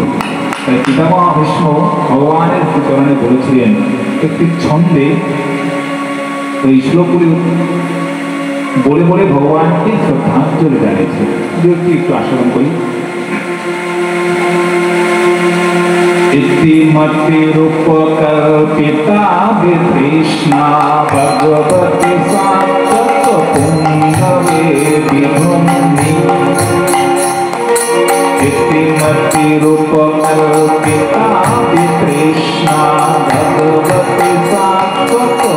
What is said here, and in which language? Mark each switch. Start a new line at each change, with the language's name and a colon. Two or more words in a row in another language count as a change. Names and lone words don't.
Bangla: তাই পিতামহ ভীষ্ম ভগবানের চরণে বলেছিলেন একটি ছন্দে ওই শ্লোকগুলি বলে বলে ভগবানকে শ্রদ্ধাঞ্জলি জানিয়েছে। একটু আস্বাদন করি।
Sanskrit: ইতিমতিরূপকল্পিতা বিতৃষ্ণা ভগবতি সাত্ত্বত পুঙ্গবে বিভূমি। ইতিমতিরূপকল্পিতা বিতৃষ্ণা ভগবতি সাত্ত্বত